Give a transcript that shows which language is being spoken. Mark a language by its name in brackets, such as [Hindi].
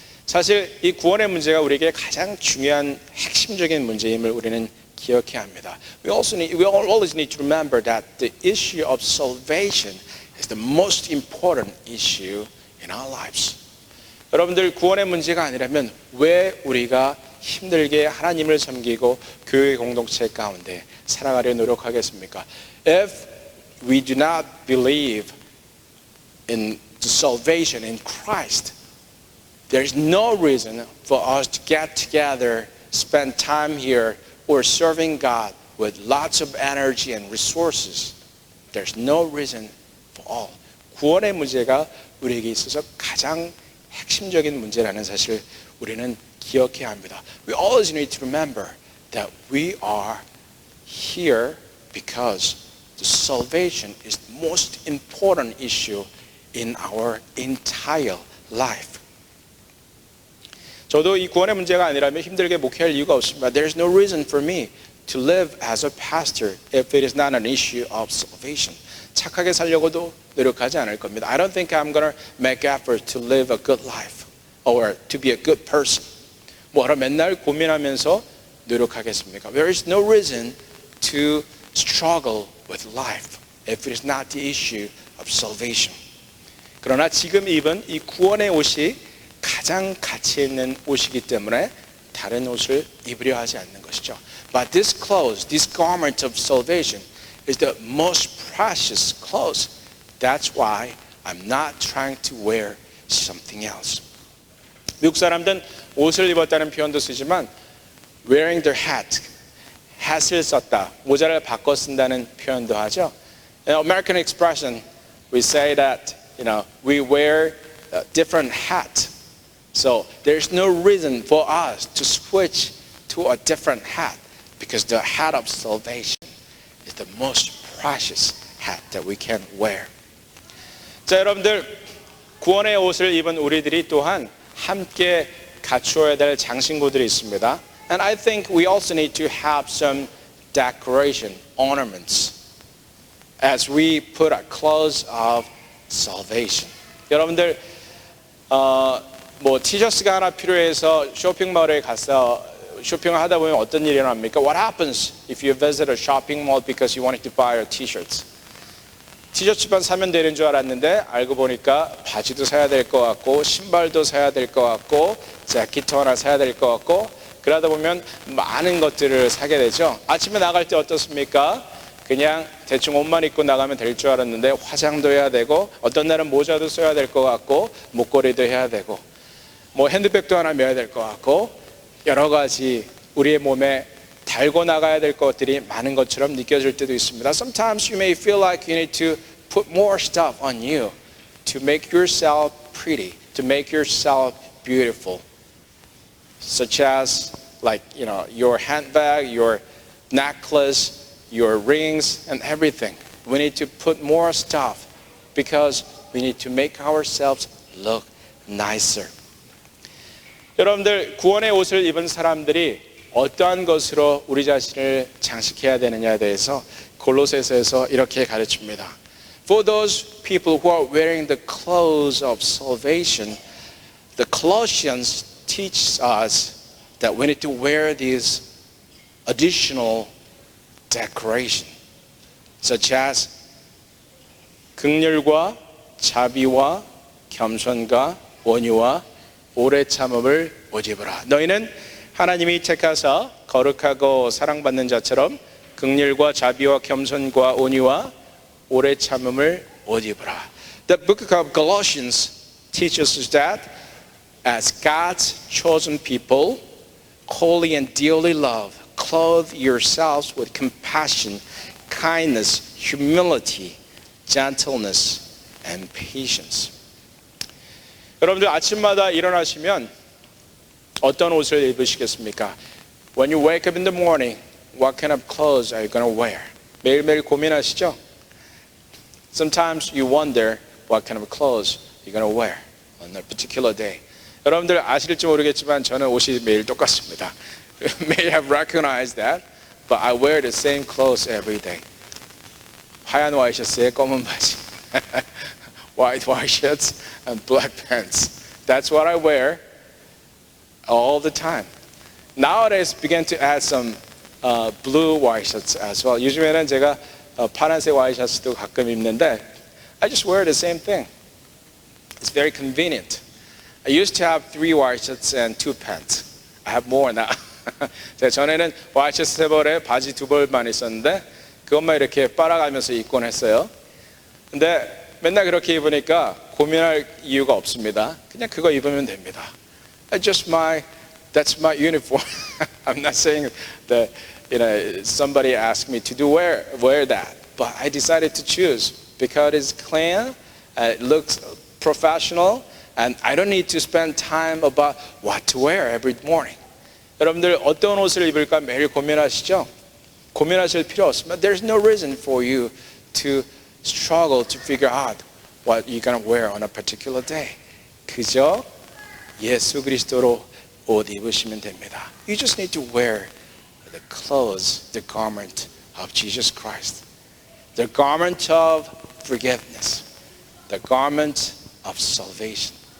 [Korean] 사실 이 구원의 문제가 우리에게 가장 중요한 핵심적인 문제임을 우리는 기억해야 합니다. [English] We always need to remember that the issue of salvation is the most important issue in our lives. [Korean] 여러분들 구원의 문제가 아니라면 왜 우리가 힘들게 하나님을 섬기고 교회 공동체 가운데 살아가려 노력하겠습니까? [English] If we do not believe in the salvation in Christ, there's no reason for us to get together, spend time here, or serving God with lots of energy and resources. There's no reason for all. [Korean] 구원의 문제가 우리에게 있어서 가장 핵심적인 문제라는 사실 우리는 기억해야 합니다. [English] We always need to remember that we are here because the salvation is the most important issue in our entire life. [Korean] 저도 이 구원의 문제가 아니라면 힘들게 목회할 이유가 없습니다. [English] There's no reason for me to live as a pastor if it is not an issue of salvation. [Korean] 착하게 살려고도 노력하지 않을 겁니다. [English] I don't think I'm going to make effort to live a good life or to be a good person. [Korean] 뭐하러 맨날 고민하면서 노력하겠습니까? [English] There is no reason to struggle with life if it is not the issue of salvation. [Korean] 그러나 지금 입은 이 구원의 옷이 가장 가치 있는 옷이기 때문에 다른 옷을 입으려 하지 않는 것이죠. [English] But this clothes, this garment of salvation is the most precious clothes. That's why I'm not trying to wear something else. [Korean] 미국 사람들은 옷을 입었다는 표현도 쓰지만 [English] wearing their hat, [Korean] hat을 썼다, 모자를 바꿔 쓴다는 표현도 하죠. [English] In American expression, we say that we wear a different hat. So there's no reason for us to switch to a different hat because the hat of salvation is the most precious hat that we can wear. [Korean] 자, 여러분들 구원의 옷을 입은 우리들이 또한 함께 갖추어야 될 장신구들이 있습니다. [English] And I think we also need to have some decoration, ornaments as we put our clothes of salvation. [Korean] 여러분들 티셔츠가 하나 필요해서 쇼핑몰에 가서 쇼핑을 하다 보면 어떤 일이 일어납니까? [English] What happens if you visit a shopping mall because you wanted to buy a t-shirt? [Korean] 티셔츠만 사면 되는 줄 알았는데 알고 보니까 바지도 사야 될 것 같고 신발도 사야 될 것 같고 재킷 하나 사야 될 것 같고 그러다 보면 많은 것들을 사게 되죠. 아침에 나갈 때 어떻습니까? 그냥 대충 옷만 입고 나가면 될 줄 알았는데 화장도 해야 되고 어떤 날은 모자도 써야 될 것 같고 목걸이도 해야 되고 핸드백도 하나 메야 될 것 같고 여러 가지 우리의 몸에 달고 나가야 될 것들이 많은 것처럼 느껴질 때도 있습니다. [English] Sometimes you may feel like you need to put more stuff on you to make yourself pretty, to make yourself beautiful. Such as your handbag, your necklace, your rings and everything. We need to put more stuff because we need to make ourselves look nicer. [Korean] 여러분들 구원의 옷을 입은 사람들이 어떠한 것으로 우리 자신을 장식해야 되느냐에 대해서 골로새서에서 이렇게 가르칩니다. [English] For those people who are wearing the clothes of salvation, the Colossians teach us that we need to wear these additional decoration, such as [Korean] 긍휼과 자비와 겸손과 온유와 오래 참음을 옷 입으라. 너희는 하나님이 택하사 거룩하고 사랑받는 자처럼 긍휼과 자비와 겸손과 온유와 오래 참음을 옷 입으라. [English] The book of Galatians teaches us that as God's chosen people, holy and dearly loved, clothe yourselves with compassion, kindness, humility, gentleness, and patience. [Korean] 여러분들 아침마다 일어나시면 어떤 옷을 입으시겠습니까? [English] When you wake up in the morning, what kind of clothes are you going to wear? [Korean] 매일매일 고민하시죠? [English] Sometimes you wonder what kind of clothes you're going to wear on a particular day. [Korean] 여러분들 아실지 모르겠지만 저는 옷이 매일 똑같습니다. [English] You may have recognized that, but I wear the same clothes every day. [Korean] 하얀 와이셔츠에 검은 바지, [English] white shirts and black pants. That's what I wear all the time. Nowadays, began to add some blue white shirts as well. [Korean] 요즘에는 제가 파란색 와이셔츠도 가끔 입는데 [English] I just wear the same thing. It's very convenient. I used to have 3 white shirts and 2 pants. I have more now. [Korean] 제가 전에는 와이셔츠 3벌에 바지 2벌만 있었는데 그것만 이렇게 빨아가면서 입곤 했어요. 근데 맨날 그렇게 입으니까 고민할 이유가 없습니다. 그냥 그거 입으면 됩니다. [English] That's my uniform. I'm not saying that somebody asked me to wear that, but I decided to choose because it's clean, it looks professional, and I don't need to spend time about what to wear every morning. [Korean] 여러분들 어떤 옷을 입을까 매일 고민하시죠? 고민하실 필요 없습니다. [English] There's no reason for you to struggle to figure out what you're going to wear on a particular day. [Korean] 그저 예수 그리스도로 옷 입으시면 됩니다. [English] You just need to wear the clothes, the garment of Jesus Christ. The garment of forgiveness. The garment of salvation.